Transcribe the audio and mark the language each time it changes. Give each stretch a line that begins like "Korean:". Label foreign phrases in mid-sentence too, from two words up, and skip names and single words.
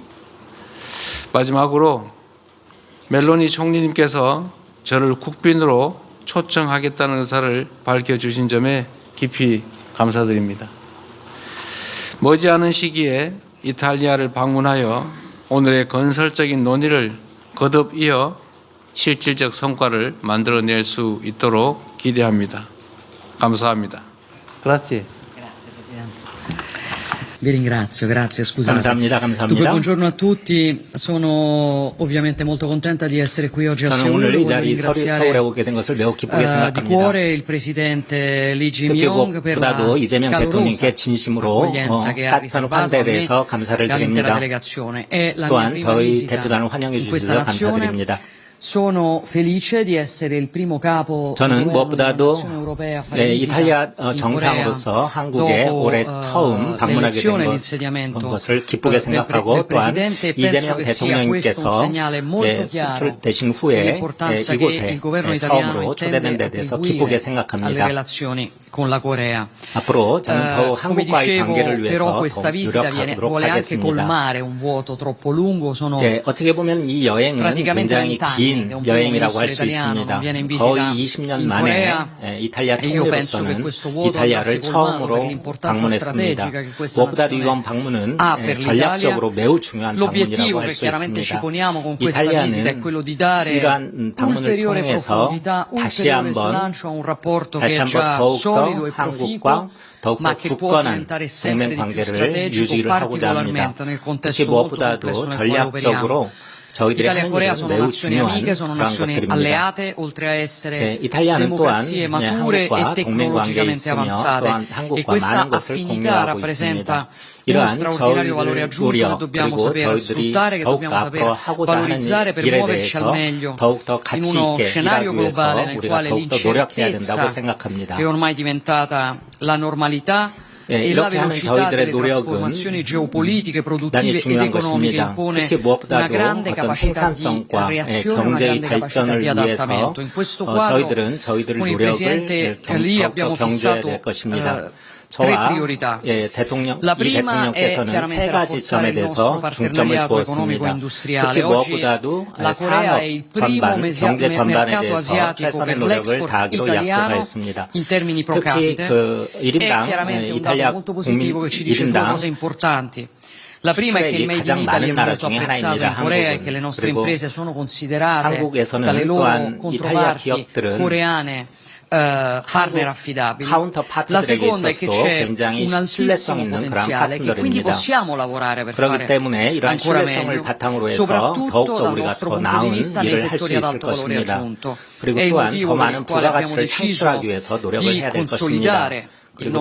Korean: 마지막으로 멜로니 총리님께서 저를 국빈으로 초청하겠다는 의사를 밝혀주신 점에 깊이 감사드립니다. 머지않은 시기에 이탈리아를 방문하여 오늘의 건설적인 논의를 거듭 이어 실질적 성과를 만들어낼 수 있도록 기대합니다. 감사합니다.
Italian: Grazie. Vi ringrazio, grazie, scusate.
Korean: 감사합니다.
Italian: Dunque,
Korean: 감사합니다.
Italian: buongiorno a tutti, sono ovviamente molto contenta di essere qui oggi a
Korean: 저는 오늘
Italian: Seul.
Korean: 이
Italian: Voglio
Korean: 자리 서울에
Italian: ringraziare
Korean: 오게 된 것을 매우 기쁘게
Italian: di
Korean: 생각합니다.
Italian: cuore il presidente Lee
Korean: 특히
Italian: Jae-myung per la
Korean: 무엇보다도 이재명
Italian: calorosa
Korean: 대통령께 진심으로
Italian: accoglienza che ha
Korean: 따뜻한
Italian: riservato a
Korean: 환대에
Italian: me
Korean: 대해서 감사를
Italian: e all'intera
Korean: 드립니다.
Italian: delegazione. È la mia
Korean: 또한
Italian: prima
Korean: 저희
Italian: visita
Korean: 대표단을 환영해
Italian: in questa
Korean: 주셔서
Italian: nazione.
Korean: 감사드립니다.
Italian: Sono felice di essere il primo capo di
Korean: 저는
Italian: governo di una
Korean: 무엇보다도
Italian: nazione europea a fare visita
Korean: 이탈리아
Italian: in
Korean: 정상으로서
Italian: Corea
Korean: 한국에
Italian: dopo
Korean: 올해 처음 방문하게 된
Italian: l'elezione e l'insediamento
Korean: 것을 기쁘게 생각하고
Italian: del
Korean: 또한
Italian: Presidente e penso
Korean: 이재명
Italian: che sia questo un
Korean: 대통령님께서
Italian: segnale molto chiaro
Korean: 수출되신 후에
Italian: dell'importanza che
Korean: 이곳에
Italian: il governo italiano
Korean: 처음으로 초대된
Italian: intende
Korean: 데 대해서
Italian: attribuire
Korean: 기쁘게
Italian: alle
Korean: 생각합니다.
Italian: relazioni con la Corea.
Korean: 앞으로 저는 더욱
Italian: Come
Korean: 한국과의
Italian: dicevo,
Korean: 관계를 위해서
Italian: però questa
Korean: 더욱
Italian: visita
Korean: 노력하도록
Italian: vuole anche
Korean: 하겠습니다.
Italian: colmare un vuoto troppo lungo. Sono
Korean: 어떻게 보면 이 여행은
Italian: praticamente
Korean: 굉장히
Italian: 20 anni
Korean: 긴
Italian: che un primo
Korean: 여행이라고 할
Italian: ministro
Korean: 수
Italian: italiano
Korean: 있습니다.
Italian: non viene in visita
Korean: 거의 20년
Italian: in
Korean: 만에
Italian: Corea.
Korean: 이탈리아
Italian: E io penso che
Korean: 총리로서는
Italian: questo vuoto
Korean: 이탈리아를
Italian: andasse colmato
Korean: 처음으로
Italian: perché l'importanza
Korean: 방문했습니다.
Italian: strategica che questa
Korean: 무엇보다도
Italian: nazione
Korean: 이번 방문은
Italian: ha per
Korean: 전략적으로 매우 중요한 방문이라고
Italian: L'obiettivo
Korean: 할
Italian: che
Korean: 수
Italian: chiaramente ci
Korean: 있습니다.
Italian: poniamo con questa visita è
Korean: 이탈리아는
Italian: quello di dare
Korean: 이러한 방문을
Italian: ulteriore
Korean: 통해서
Italian: profondità,
Korean: 다시
Italian: ulteriore
Korean: 한번
Italian: slancio a un rapporto che
Korean: 다시
Italian: è
Korean: 한번
Italian: già
Korean: 더욱더
Italian: solido e
Korean: 한국과
Italian: proficuo,
Korean: 더욱더
Italian: ma che può
Korean: 굳건한
Italian: diventare sempre
Korean: 동맹
Italian: di più
Korean: 관계를
Italian: strategico,
Korean: 유지를 하고자 합니다.
Italian: particolarmente nel
Korean: 특히
Italian: contesto molto
Korean: 무엇보다도
Italian: complesso nel quale operiamo.
Korean: 전략적으로 저희들이
Italian: Italia e
Korean: 하는
Italian: Corea
Korean: 일은
Italian: sono
Korean: 매우
Italian: nazioni
Korean: 중요한
Italian: amiche, sono
Korean: 그런
Italian: nazioni
Korean: 것들입니다.
Italian: alleate, oltre a essere
Korean: 이탈리아는 또한
Italian: democrazie mature e
Korean: 한국과 동맹 관계에
Italian: tecnologicamente
Korean: 있으며
Italian: avanzate.
Korean: 또한
Italian: E
Korean: 한국과
Italian: questa
Korean: 많은 것을
Italian: affinità
Korean: 공유하고
Italian: rappresenta
Korean: 있습니다.
Italian: uno
Korean: 이러한
Italian: straordinario valore
Korean: 저희들
Italian: aggiunto
Korean: 우려
Italian: che dobbiamo
Korean: 그리고
Italian: saper
Korean: 저희들이
Italian: sfruttare, che
Korean: 더욱더
Italian: dobbiamo saper
Korean: 앞으로 하고자 하는
Italian: valorizzare per
Korean: 일에
Italian: muoverci al
Korean: 대해서
Italian: meglio
Korean: 더욱더
Italian: in
Korean: 가치
Italian: uno
Korean: 있게
Italian: scenario
Korean: 일하기 위해서
Italian: globale nel
Korean: 우리가
Italian: quale
Korean: 더욱더 노력해야 된다고
Italian: l'incertezza,
Korean: 생각합니다.
Italian: che è ormai diventata la normalità, e la
Korean: 이렇게 하는
Italian: velocità
Korean: 저희들의
Italian: delle
Korean: 노력은
Italian: trasformazioni geopolitiche,
Korean: 대단히
Italian: produttive ed
Korean: 중요한
Italian: economiche
Korean: 것입니다.
Italian: impone
Korean: 특히
Italian: una
Korean: 무엇보다도
Italian: grande
Korean: 어떤
Italian: capacità di
Korean: 생산성과
Italian: reazione, una
Korean: 경제의
Italian: grande capacità
Korean: 발전을
Italian: di
Korean: 위해서
Italian: adattamento. In questo quadro,
Korean: 저희들은 저희들의
Italian: con il
Korean: 노력을
Italian: Presidente Lee abbiamo
Korean: 더욱더 경제해야
Italian: fissato
Korean: 될 것입니다.
Italian: tre
Korean: 저와
Italian: priorità.
Korean: 대통령,
Italian: La
Korean: 이
Italian: prima è
Korean: 대통령께서는 세
Italian: chiaramente
Korean: 가지 점에
Italian: rafforzare il nostro
Korean: 대해서 중점을
Italian: partenariato
Korean: 두었습니다.
Italian: economico-industriale.
Korean: 특히
Italian: Oggi
Korean: 무엇보다도
Italian: la Corea è il primo
Korean: 전반, 경제 전반에
Italian: mercato
Korean: 대해서
Italian: asiatico
Korean: 최선의
Italian: per
Korean: 노력을
Italian: l'export
Korean: 다하기로
Italian: italiano
Korean: 약속하였습니다.
Italian: in termini pro
Korean: 특히
Italian: capite.
Korean: 그
Italian: È
Korean: 1인당
Italian: chiaramente un dato
Korean: 이탈리아
Italian: molto
Korean: 국민
Italian: positivo che ci dice due
Korean: 1인당
Italian: cose importanti. La prima è che il
English: Made in
Korean: 가장
Italian: Italy è
Korean: 많은 나라
Italian: molto
Korean: 중에
Italian: apprezzato in
Korean: 하나입니다.
Italian: Corea e
Korean: 한국은.
Italian: che le nostre
Korean: 그리고
Italian: imprese sono considerate
Korean: 한국에서는
Italian: dalle loro
Korean: 또한 이탈리아
Italian: controparti
Korean: 기업들은
Italian: coreane partner affidabili.
Korean: 카운터
Italian: La
Korean: 파트들에게
Italian: seconda è che
Korean: 있어서도
Italian: c'è
Korean: 굉장히
Italian: un
Korean: 신뢰성
Italian: altissimo
Korean: 있는 그런
Italian: potenziale che quindi
Korean: 파트너입니다.
Italian: possiamo lavorare per
Korean: 그렇기
Italian: fare
Korean: 때문에 이러한
Italian: ancora
Korean: 신뢰성을
Italian: meglio,
Korean: 바탕으로 해서
Italian: soprattutto
Korean: 더욱더
Italian: dal
Korean: 우리가
Italian: nostro
Korean: 더
Italian: punto di
Korean: 나은
Italian: vista nei
Korean: 일을 할 수
Italian: settori ad
Korean: 있을
Italian: alto valore
Korean: 것입니다.
Italian: aggiunto.
Korean: 그리고
Italian: È il
Korean: 또한 더
Italian: motivo per il
Korean: 많은
Italian: quale abbiamo
Korean: 부가가치를
Italian: deciso
Korean: 창출하기 위해서 노력을
Italian: di
Korean: 해야 될 것입니다.
Italian: consolidare